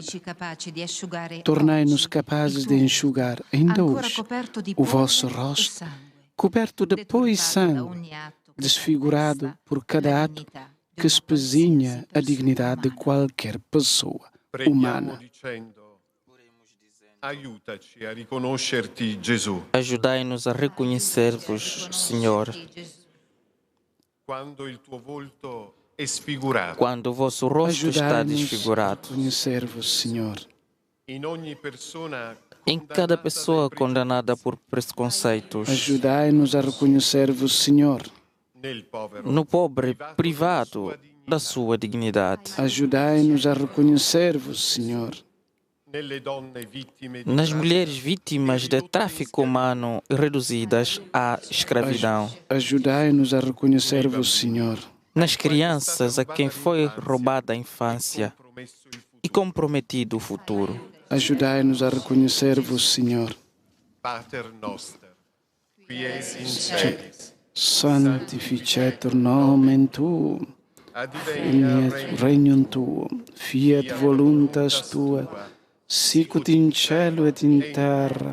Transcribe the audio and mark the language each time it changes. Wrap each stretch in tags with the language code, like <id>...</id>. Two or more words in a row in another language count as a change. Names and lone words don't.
<pt>Tornai-nos capazes de enxugar, ainda hoje, o vosso rosto, coberto de pó e sangue, desfigurado por cada ato que espezinha a dignidade de qualquer pessoa humana.</pt> <it>Aiutaci a riconoscerti, Gesù.</it> <pt>Ajudai-nos a reconhecer-vos, Senhor,</pt> <it>Quando il tuo volto è sfigurato.</it> <pt>quando o vosso rosto está Ajudai-nos a desfigurado. reconhecer-vos, Senhor.</pt> <it>In ogni persona</it> <pt>Em cada pessoa condenada por preconceitos, Ajudai-nos a reconhecer-vos, Senhor.</pt> <it>nel povero,</it> <pt>no pobre privado da sua dignidade, Ajudai-nos a reconhecer-vos, Senhor.</pt> <it>nelle donne vittime di</it> <pt>nas mulheres vítimas de tráfico humano e reduzidas à escravidão, Ajudai-nos a reconhecer-vos, Senhor. nas crianças a quem foi roubada a infância e comprometido o futuro. Ajudai-nos a reconhecer-vos, Senhor.</pt> <la>Pater noster, qui es in celis, Sanctificetur nomen Tuum, adveniat fiat regnum Tuum, fiat voluntas Tua, sicut in cielo et in terra.</la>